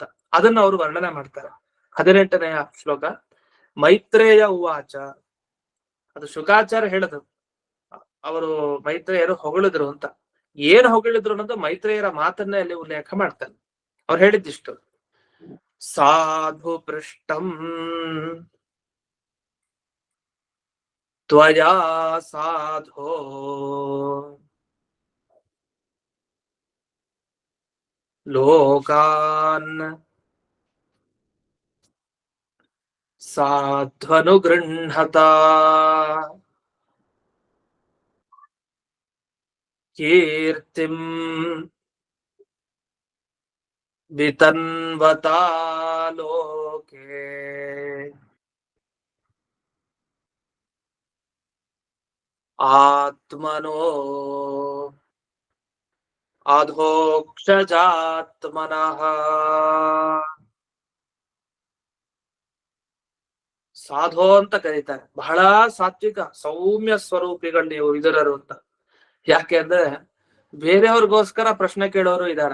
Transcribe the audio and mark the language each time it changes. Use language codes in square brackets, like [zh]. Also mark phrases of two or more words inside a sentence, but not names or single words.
[kn] ಅದನ್ನ ಅವರು ವರ್ಣನೆ ಮಾಡ್ತಾರೆ. 18ನೇ ಶ್ಲೋಕ. ಮೈತ್ರೇಯ ಉವಾಚ. ಅದು ಶುಕಾಚಾರ್ಯ ಹೇಳದು. ಅವರು ಮೈತ್ರೇಯರು ಹೊಗಳಿದ್ರು ಅಂತ. ಏನ್ ಹೊಗಳಿದ್ರು ಅನ್ನೋದು ಮೈತ್ರೇಯರ ಮಾತನ್ನೇ ಅಲ್ಲಿ ಉಲ್ಲೇಖ ಮಾಡ್ತಾನೆ. ಅವ್ರು ಹೇಳಿದ್ದಿಷ್ಟು: [sa] ಸಾಧು ಪೃಷ್ಟಂ ತ್ವಯಾ ಸಾಧೋ ಲೋಕಾನ್ ಸಾಧ್ವನುಗೃಹ್ಣತ ಕೀರ್ತಿಂ ವಿತನ್ವತಾ ಲೋಕೆ ಆತ್ಮನೋ ಅಧೋಕ್ಷಜಾತ್ಮನಃ. [kn] ಸಾಧು ಅಂತ ಕರೀತಾರೆ. ಬಹಳ ಸಾತ್ವಿಕ ಸೌಮ್ಯ ಸ್ವರೂಪಿಗಳು ನೀವು ವಿದುರರು ಅಂತ. ಯಾಕೆ ಅಂದ್ರೆ ಬೇರೆಯವ್ರಿಗೋಸ್ಕರ ಪ್ರಶ್ನೆ ಕೇಳೋರು ಇದಾರ.